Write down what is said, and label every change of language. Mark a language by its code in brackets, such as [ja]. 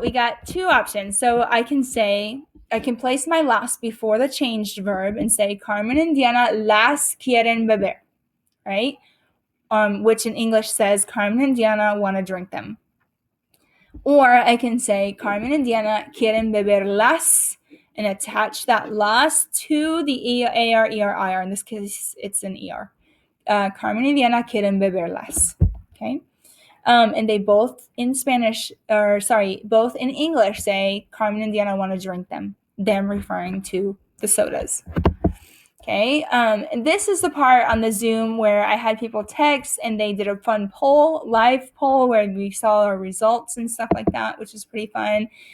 [en] We got two options. So I can place my las before the changed verb and say, Carmen and Diana [es] las quieren beber, [en] right? Which in English says, Carmen and Diana want to drink them. Or I can say, Carmen and Diana [es] quieren beber las [en] and attach that last to the AR, ER. In this case, it's an ER. [es] Carmen y Diana quieren beberlas. [en] Okay. And they both in both in English say Carmen and Diana want to drink them referring to the sodas. Okay, and this is the part on the Zoom where I had people text and they did a fun live poll where we saw our results and stuff like that, which is pretty fun.